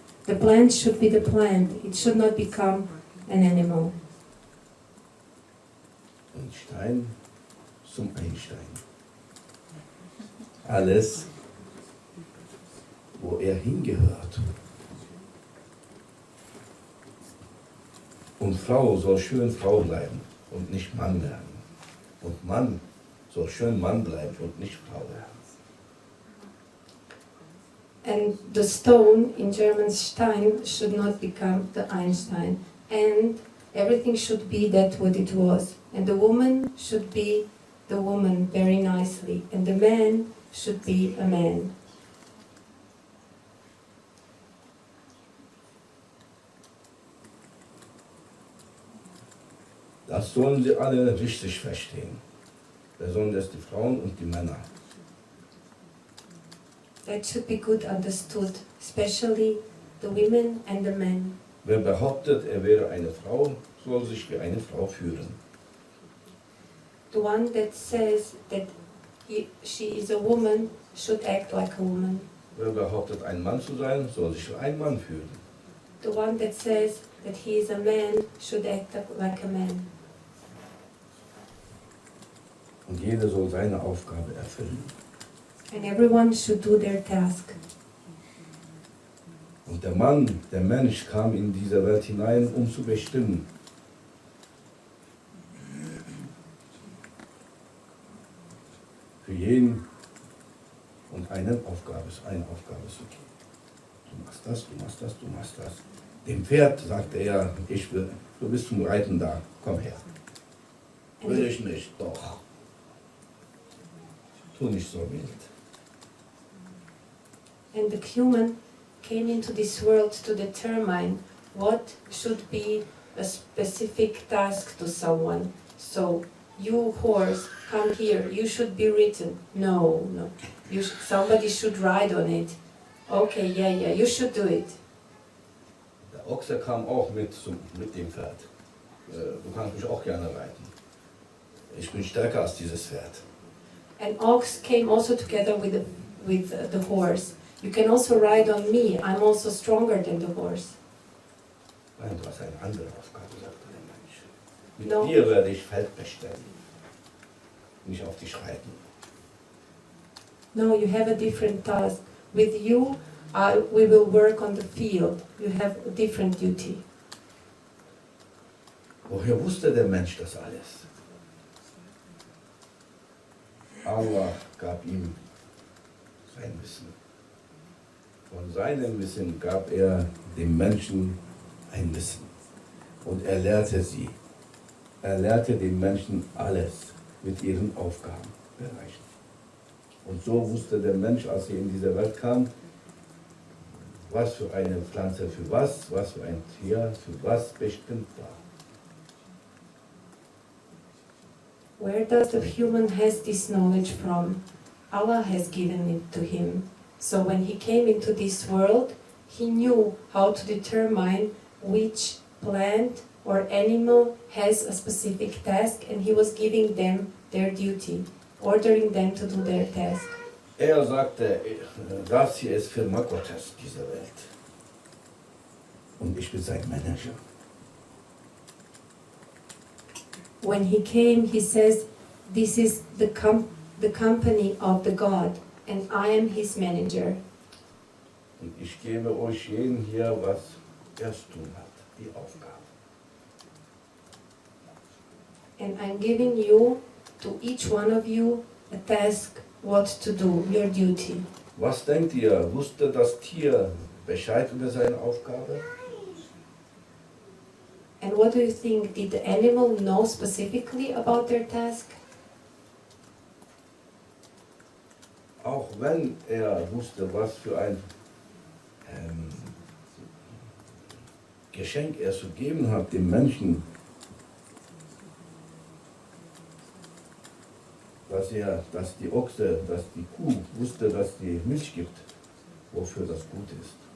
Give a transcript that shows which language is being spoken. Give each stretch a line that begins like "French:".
English: The plant should be the plant. It should not become an animal.
German: Und Stein zum Einstein. Alles, wo er hingehört. Und Frau soll schön Frau bleiben und nicht Mann werden. Und Mann soll schön Mann bleiben und nicht Frau werden.
English: And the stone, in German Stein, should not become the Einstein. And everything should be that what it was. And the woman should be the woman very nicely. And the man should be a man.
German: Das sollen sie alle richtig verstehen. Besonders die Frauen und die Männer.
English: That should be good understood, especially the women and the men.
German: Wer behauptet, er wäre eine Frau, soll sich wie eine Frau führen.
English: The one that says that she is a woman should act like a woman.
German: Wer behauptet, ein Mann zu sein, soll sich wie ein Mann führen.
English: The one that says that he is a man should act like a man.
German: Und jeder soll seine Aufgabe erfüllen.
English: And everyone should do their task.
German: Und der Mensch kam in diese Welt hinein, um zu bestimmen. Für jeden und eine Aufgabe zu geben. Du machst das, du machst das, du machst das. Dem Pferd sagte er, du bist zum Reiten da, komm her. Will ich nicht, doch. Tu nicht so wild.
English: And the human came into this world to determine what should be a specific task to someone. So, you horse, come here, you should be ridden. No, no. Somebody should ride on it. Okay, yeah, you should do it.
German: Der Ochse kam auch mit dem Pferd. Du kannst mich auch gerne reiten. Ich bin stärker als dieses Pferd.
English: An ox came also together with the horse. You can also ride on me. I'm also stronger than the horse.
German: Nein, du hast eine andere Aufgabe, sagte der Mensch. Mit
English: No.
German: dir werde ich Feld bestellen. Nicht auf dich reiten.
English: No, you have a different task. With you, we will work on the field. You have a different duty.
German: Woher wusste der Mensch das alles? Allah gab ihm sein Wissen. Von seinem Wissen gab er dem Menschen ein Wissen. Und er lehrte sie. Er lehrte den Menschen alles mit ihren Aufgabenbereichen. Und so wusste der Mensch, als er in diese Welt kam, was für eine Pflanze für was für ein Tier für was bestimmt war.
English: Where does the human has this knowledge from? Allah has given it to him. So when he came into this world, he knew how to determine which plant or animal has a specific task, and he was giving them their duty, ordering them to do their task.
German: Er sagte, das hier ist Firma Gottes, diese Welt. Und ich bin sein Manager.
English: When he came, he says, this is the company of the God, and I am his manager.
German: Und ich gebe euch jeden hier, was er zu tun hat, die Aufgabe.
English: And I'm giving you, to each one of you, a task, what to do, your duty.
German: Was denkt ihr, wusste das Tier Bescheid über seine Aufgabe?
English: And what do you think? Did the animal know specifically about their task?
German: Auch wenn er wusste, was für ein Geschenk er zu geben hat dem Menschen, dass die Ochse, dass die Kuh wusste, dass die Milch gibt, wofür das gut ist.